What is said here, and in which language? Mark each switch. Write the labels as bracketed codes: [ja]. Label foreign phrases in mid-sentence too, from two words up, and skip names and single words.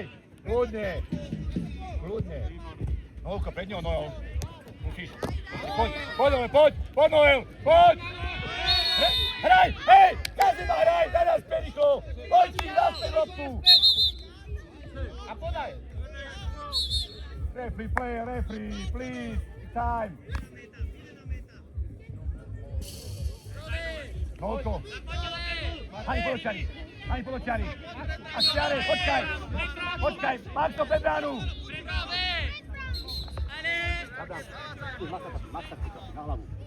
[sk] Kľudne. Noelka, pred ňou, Noel. Musíš. Poď, Noel, poď. Hraj, hej, Kazima, hraj, teraz Periko. Poď si naspäť loptu. A podaj. [en] Referee, please, time. [sk] Noelko. Ani poločari. A Šiare, počkaj, máš to pred bránu. Zadám, Maxa, na hlavu.